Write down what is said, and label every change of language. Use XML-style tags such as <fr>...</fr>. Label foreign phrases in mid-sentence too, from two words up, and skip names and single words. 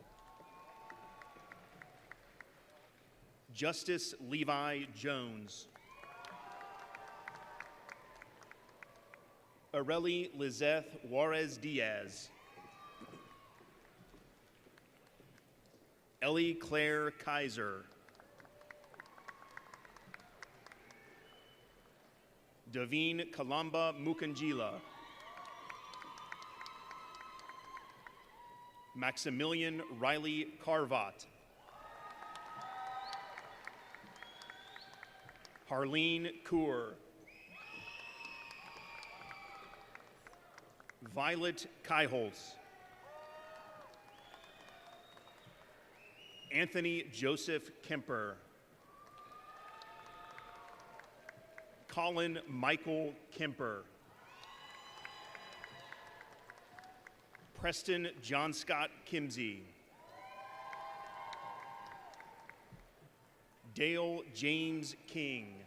<en>Justice Levi Jones. Areli Lizeth Juarez Diaz. Ellie Claire Kaiser. Davine Kalamba Mukanjila. Maximilian Riley Carvat. Harleen Kaur. Violet Kaiholz. Anthony Joseph Kemper. Colin Michael Kemper. Preston John Scott Kimsey. Dale James King.</en>